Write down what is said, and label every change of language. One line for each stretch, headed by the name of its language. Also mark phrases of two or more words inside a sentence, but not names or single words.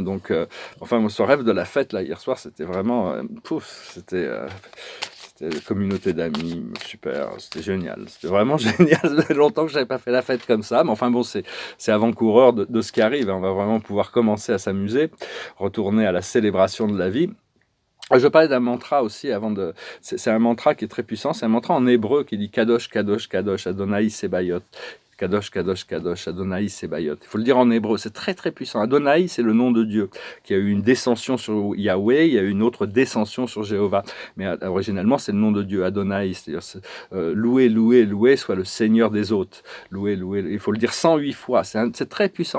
French: Donc enfin ce rêve de la fête là hier soir, c'était vraiment c'était une communauté d'amis, super, c'était génial, c'était vraiment génial. Ça fait longtemps que j'avais pas fait la fête comme ça, mais enfin bon, c'est avant-coureur de ce qui arrive, hein. On va vraiment pouvoir commencer à s'amuser, retourner à la célébration de la vie. Je parlais d'un mantra aussi c'est un mantra qui est très puissant, c'est un mantra en hébreu qui dit
Hebrew: קדוש, קדוש, קדוש, אדני צבאות. קדוש, קדוש, קדוש, אדני צבאות.
French: Il faut le dire en hébreu, c'est très très puissant. Adonai, c'est le nom de Dieu, qui a eu une descension sur Yahweh, il y a eu une autre descension sur Jéhovah. Mais originalement, c'est le nom de Dieu, Adonai, c'est-à-dire loué, loué, loué soit le Seigneur des hôtes. Loué, loué, il faut le dire 108 fois. C'est très puissant.